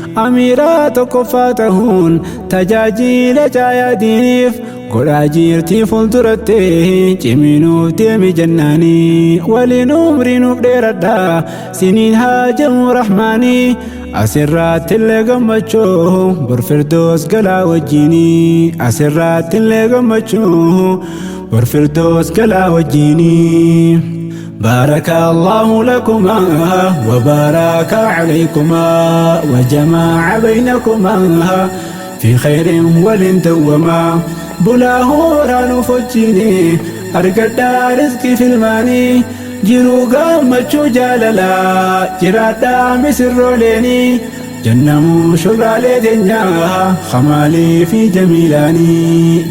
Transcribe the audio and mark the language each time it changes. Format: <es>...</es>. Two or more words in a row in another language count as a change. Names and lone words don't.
<om>Amiiraa tokkoffaa ta'uun tajaajila caayaa diiniif godhaa jirtii fuulduratti cimiinuuf deemi jennaanii. Waliin umrii nuuf dheeradhaa siniin haa jamu rahmaanii. Asirratti illee gammachuu bor firdoos galaa wajjinii. Asirratti illee gammachuu bor firdoos galaa wajjinii.</om> <ar>بارك الله لكما وبارك عليكما وجمع بينكما في خير ولن دوما.</ar> <om>Bulaa hooraan of wajjini argadhaa rizqii filmaanii. Jiruu gammachuu jaalalaa jiraadhaa misirrooleeni. Jannamuu shurraalee teenyaa Kamaalii fi Jamiilaanii.</om>